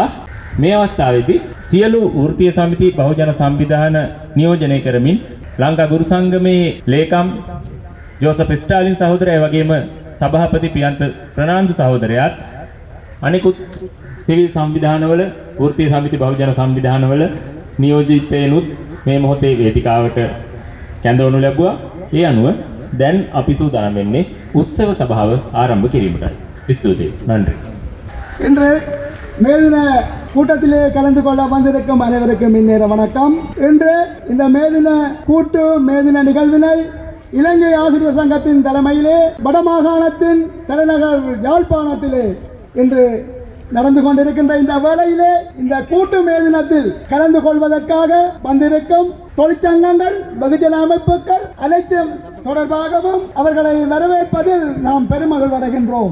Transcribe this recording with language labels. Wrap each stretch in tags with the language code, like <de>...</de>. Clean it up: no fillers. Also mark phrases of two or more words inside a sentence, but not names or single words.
<si>මේ අවස්ථාවේදී සියලු වෘත්තීය සමිති බහුජන සංවිධාන නියෝජනය කරමින් ලංකා ගුරු සංගමේ ලේකම් ජෝසප් ස්ටාලින් සහෝදරයා වගේම සභාපති පියන්ත ප්‍රනාන්දු සහෝදරයාත් අනිකුත් සිවිල් සංවිධානවල වෘත්තීය සමිති බහුජන සංවිධානවල නියෝජිතයිනුත් මේ මොහොතේ වේදිකාවට කැඳවනු ලැබුවා. ඒ අනුව දැන් අපි සූදානම් වෙන්නේ උත්සව සභාව ආරම්භ කිරීමටයි. ස්තුතියි.</si> <ta>நன்றி. இன்று மேதின கூட்டத்திலே கலந்து கொள்ள வந்திருக்கும் அனைவருக்கும் இந்நேர வணக்கம். இன்று இந்த மேதின கூட்டு மேதின நிகழ்வினை இலங்கை ஆசிரியர் சங்கத்தின் தலைமையிலே வடமாகாணத்தின் தலைநகர் யாழ்ப்பாணத்திலே இன்று நடந்து கொண்டிருக்கின்ற இந்த வேளையிலே இந்த கூட்டு மேதினத்தில் கலந்து கொள்வதற்காக வந்திருக்கும் தொழிற்சங்கங்கள் வெகுஜன அமைப்புகள் அனைத்தும் தொடர்பாகவும் அவர்களை வரவேற்பதில் நாம் பெருமகிழ்வு அடைகின்றோம்.</ta>